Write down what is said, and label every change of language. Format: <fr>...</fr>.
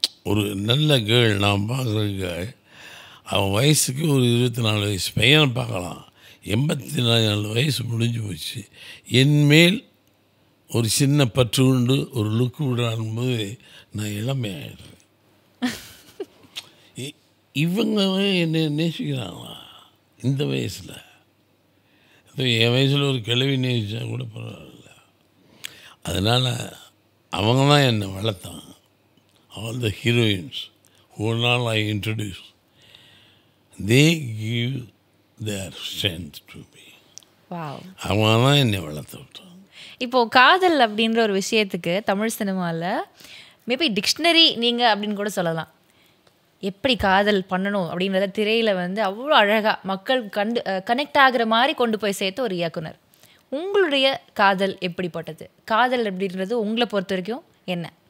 <ta>ஒரு நல்ல கேர்ள், நான் பார்க்குற கேர்ள், அவன் வயசுக்கு ஒரு 24 வயசு பையனை பார்க்கலாம், 84 வயசு முடிஞ்சு போச்சு, என்மேல் ஒரு சின்ன பற்று உண்டு, ஒரு லுக்கு விடானும்போது நான் இளமையாயிடுறேன். இவங்க என்னை நேசிக்கிறாங்களா இந்த வயசில்? என் வயசில் ஒரு கிழவி நேசித்தா கூட பரவாயில்ல. அதனால் அவங்க தான் என்னை வளர்த்தாங்க.</ta> <en>All the heroines who all I introduce, they give their strength to me. Wow.</en> <ta>அவங்க தான் என்னை வளர்த்து விட்டாங்க. இப்போது காதல் அப்படின்ற ஒரு விஷயத்துக்கு தமிழ் சினிமாவில் மேபி டிக்ஷனரி நீங்கள் அப்படின்னு கூட சொல்லலாம். எப்படி காதல் பண்ணணும் அப்படின்றத திரையில் வந்து அவ்வளோ அழகாக மக்கள் கனெக்ட் ஆகிற மாதிரி கொண்டு போய் சேர்த்த ஒரு இயக்குனர். உங்களுடைய காதல் எப்படிப்பட்டது? காதல் அப்படின்றது உங்களை பொறுத்த வரைக்கும் என்ன?</ta>